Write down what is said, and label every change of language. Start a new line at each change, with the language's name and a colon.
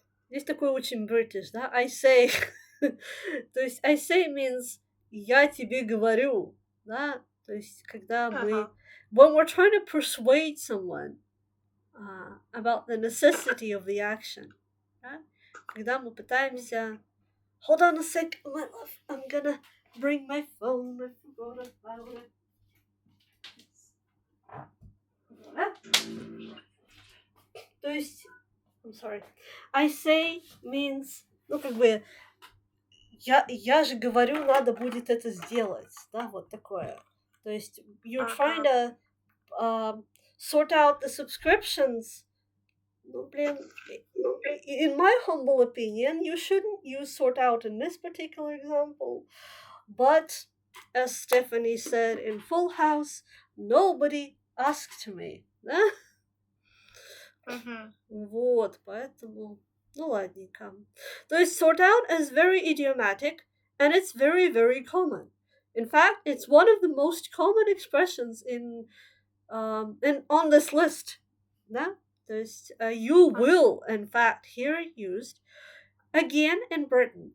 Russian: Здесь такой очень British, да?
English: I say.
Russian: То есть
English: I say means
Russian: я тебе говорю, да? То есть когда мы...
English: When we're trying to persuade someone about the necessity of the action,
Russian: да? Когда мы пытаемся...
English: Hold on a sec, my love. I'm gonna bring my phone. I forgot about it.
Russian: То есть,
English: I'm sorry. I say means,
Russian: ну, как бы, я же говорю, надо будет это сделать, да, вот такое. То есть,
English: you're trying to sort out the subscriptions.
Russian: Ну, блин,
English: in my humble opinion, you shouldn't use sort out in this particular example. But, as Stephanie said in Full House, nobody asked me,
Russian: да? Вот, поэтому, ну ладненько. То есть
English: sort out is very idiomatic and it's very, very common. In fact, it's one of the most common expressions in on this list.
Russian: Да? То есть
English: you will, in fact, hear it used again in Britain.